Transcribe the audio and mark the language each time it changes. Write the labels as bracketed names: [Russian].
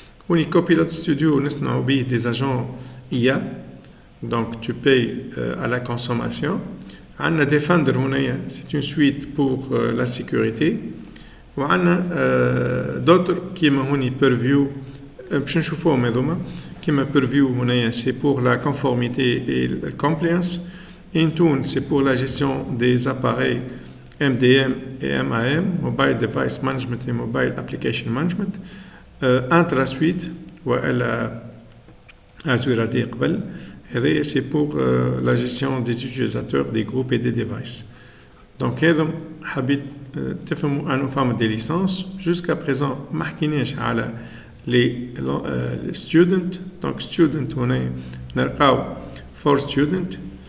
[Arabic] هوني [French] كوبيلوت ستوديو [Arabic] نصنعوا به [French] دي اجون IA donc tu payes à la consommation. [Arabic] عندنا [French] ديفندر [Arabic] هنايا [French] c'est une suite pour la sécurité. [Arabic] وعندنا [French] d'autres [Arabic] كيما هوني بيرفيو باش نشوفوهم هذوما كيما بيرفيو هنايا [French] c'est pour la conformité et la compliance. Intune c'est pour la gestion des appareils MDM et MAM, Mobile Device Management et Mobile Application Management. IntraSuite [Arabic] ولا [French] Azure AD [Arabic] قبل هذا [French] c'est pour la gestion des utilisateurs des groupes et des devices. [Arabic] Donc هذا حبيت تفهموا انه فما دي ليسانس. [French] jusqu'à présent [Arabic] ما حكيناش على [French] les student. [Arabic] donc student هنا نلقاو [English] for student.